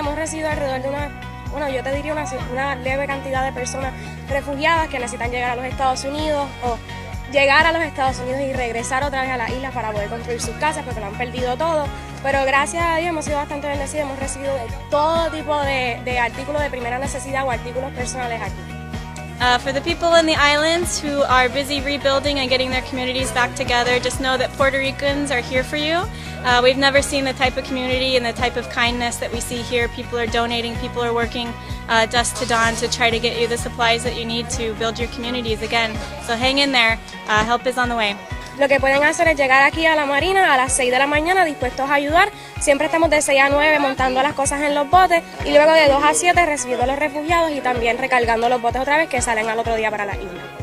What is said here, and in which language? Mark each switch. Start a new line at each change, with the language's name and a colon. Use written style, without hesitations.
Spanish: Hemos recibido alrededor de yo te diría una leve cantidad de personas refugiadas que necesitan llegar a los Estados Unidos o llegar a los Estados Unidos y regresar otra vez a la isla para poder construir sus casas porque lo han perdido todo. Pero gracias a Dios hemos sido bastante bendecidos, hemos recibido de todo tipo de artículos de primera necesidad o artículos personales aquí.
English: For the people in the islands who are busy rebuilding and getting their communities back together, just know that Puerto Ricans are here for you. We've never seen the type of community and the type of kindness that we see here. People are donating, people are working dusk to dawn to try to get you the supplies that you need to build your communities again. So hang in there, help is on the way.
Spanish: Lo que pueden hacer es llegar aquí a la marina a las 6 de la mañana dispuestos a ayudar. Siempre estamos de 6 a 9 montando las cosas en los botes y luego de 2 a 7 recibiendo a los refugiados y también recargando los botes otra vez que salen al otro día para la isla.